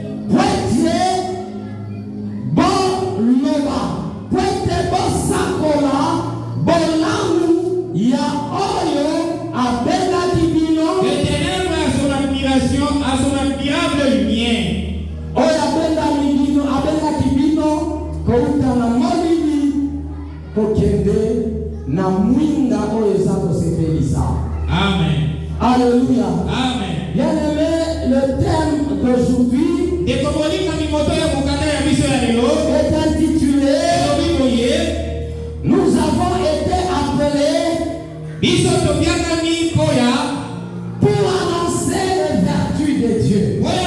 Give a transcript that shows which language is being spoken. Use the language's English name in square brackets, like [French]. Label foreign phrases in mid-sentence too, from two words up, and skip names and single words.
[French] De ténèbres à son admiration, à son admirable lumière. [Lingala] na mwinda oyo eza kosepelisa. [French] Amen. Alléluia. Amen. Bien-aimé, le thème d'aujourd'hui est intitulé Nous avons été appelés pour annoncer les vertus de Dieu.